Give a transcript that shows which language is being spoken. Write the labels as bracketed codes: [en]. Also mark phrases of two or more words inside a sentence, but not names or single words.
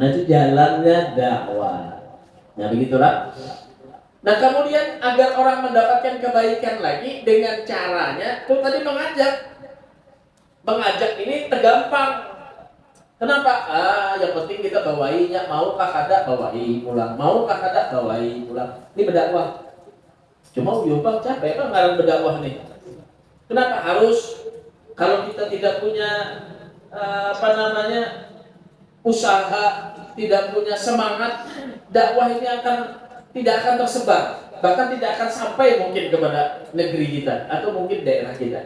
[id] Nah itu jalannya dakwah. Nah begitulah. Nah kemudian agar orang mendapatkan kebaikan lagi dengan caranya, itu tadi mengajak ini tergampang. Kenapa? Yang penting kita bawainya, [bjn] maukah kada bawai pulang, maukah kada bawai pulang. Ini berdakwah. [id] Cuma Bang capek kan ngarang berdakwah nih. Kenapa harus kalau kita tidak punya usaha, tidak punya semangat, dakwah ini tidak akan tersebar, bahkan tidak akan sampai mungkin kepada negeri kita atau mungkin daerah kita.